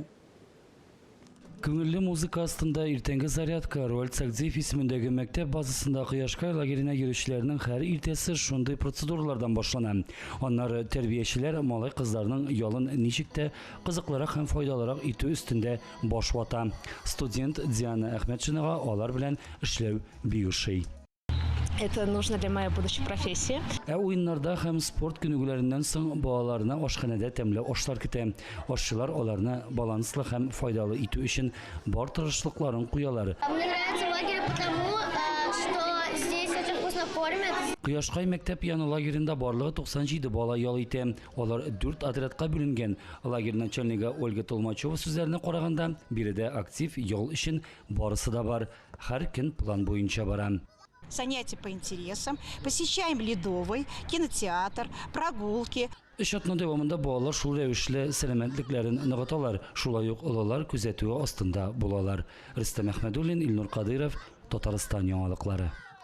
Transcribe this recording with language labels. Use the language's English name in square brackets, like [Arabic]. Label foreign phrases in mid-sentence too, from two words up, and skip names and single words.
[Tatar] Күңелле музыка астында иртәнге зарядка Раль Сәгъдиев исемендәге мәктәп базасында Кояшкай лагеренә йөрүчеләрнең һәр иртәсе шундый процедуралардан башлана. Аннары тәрбиячеләр малай кызларның ялын ничек тә кызыклырак һәм файдалырак итү өстендә баш вата. Студент Диана Әхмәтшинага алар белән эшләү бик ошый. [Russian] Это нужно для моей будущей профессии. [Tatar] Уеннарда һәм спорт күнегүләреннән соң балаларына ашханәдә тәмле ашлар көтә. Ашчылар аларны баланслы һәм файдалы итү өчен бар тырышлыкларын куялар. [Russian] Мне нравится лагерь потому, что здесь очень вкусно кормят. [Tatar] Кояшкай мәктәп яны лагерында барлыгы 97 бала ял итә. Алар 4 отрядка бүленгән. Лагерь начальнигы Ольга Толмачева сүзләренә караганда, биредә актив ял өчен барысы да бар. Һәр көн план буенча бара. [Russian] Занятия по интересам, посещаем ледовый, кинотеатр, прогулки. [Tatar] Эш атна дәвамында балалар шул рәвешле сәламәтлекләрен ныгыталар. Шулай ук олалар күзәтүе астында булалар. Рөстәм Әхмәдуллин, Илнур Кадыров, Татарстан яңалыклары.